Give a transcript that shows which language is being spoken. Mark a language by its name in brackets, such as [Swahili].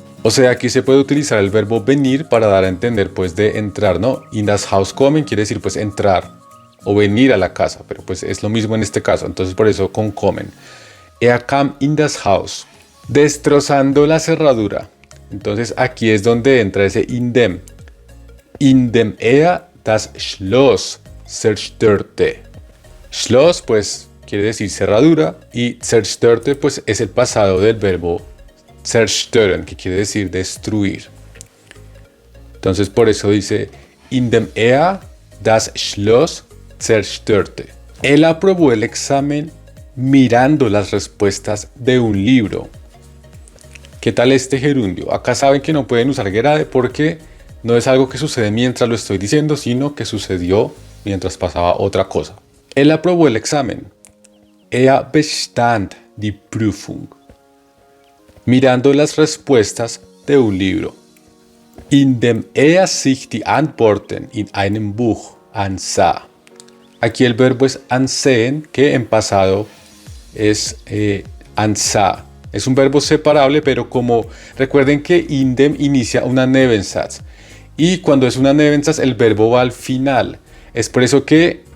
[Spanish] O sea, aquí se puede utilizar el verbo venir para dar a entender pues de entrar, ¿no? [German] In das Haus kommen [Spanish] quiere decir pues entrar o venir a la casa, pero pues es lo mismo en este caso, entonces por eso con kommen. [German] Er kam in das Haus, [Spanish] destrozando la cerradura. Entonces aquí es donde entra ese in dem. [German] In dem er das Schloss zerstörte. [Spanish] Schloss pues quiere decir cerradura y zerstörte pues es el pasado del verbo zerstören, que quiere decir destruir. Entonces por eso dice [German] in dem er das Schloss zerstörte. [Spanish] Él aprobó el examen mirando las respuestas de un libro. ¿Qué tal este gerundio? Acá saben que no pueden usar gerade porque no es algo que sucede mientras lo estoy diciendo, sino que sucedió mientras pasaba otra cosa. Él aprobó el examen. [German] Er bestand die Prüfung. [Spanish] Mirando las respuestas de un libro. [German] Indem er sich die Antworten in einem Buch ansah. [Spanish] Aquí el verbo es ansehen, que en pasado es ansah. Es un verbo separable, pero como recuerden que indem inicia una Nebensatz. Y cuando es una Nebensatz el verbo va al final. Es por eso que